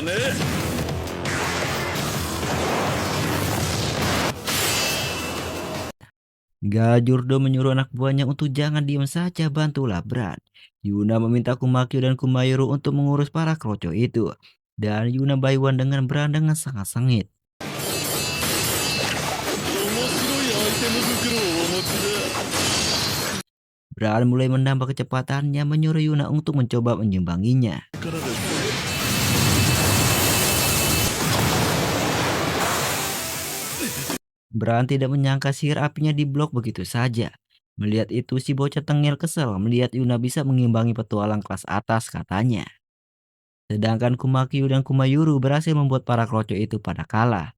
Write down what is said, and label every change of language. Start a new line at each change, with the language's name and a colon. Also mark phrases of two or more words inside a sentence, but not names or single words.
Indonesian: Gajurdo menyuruh anak buahnya untuk jangan diam saja, bantulah Bran. Yuna meminta Kumakyo dan Kumayuru untuk mengurus para kroco itu. Dan Yuna bayuan dengan Bran dengan sangat sengit.
Japanese: 面白いアイテム袋をお持ちだ。
Indonesian: Bran mulai menambah kecepatannya menyuruh Yuna untuk mencoba menyimbanginya.
Japanese: からです。
Indonesian: Bran tidak menyangka sihir apinya diblok begitu saja. Melihat itu si bocah tengil kesal melihat Yuna bisa mengimbangi petualang kelas atas katanya. Sedangkan Kumakyo dan Kumayuru berhasil membuat para kroco itu pada kalah.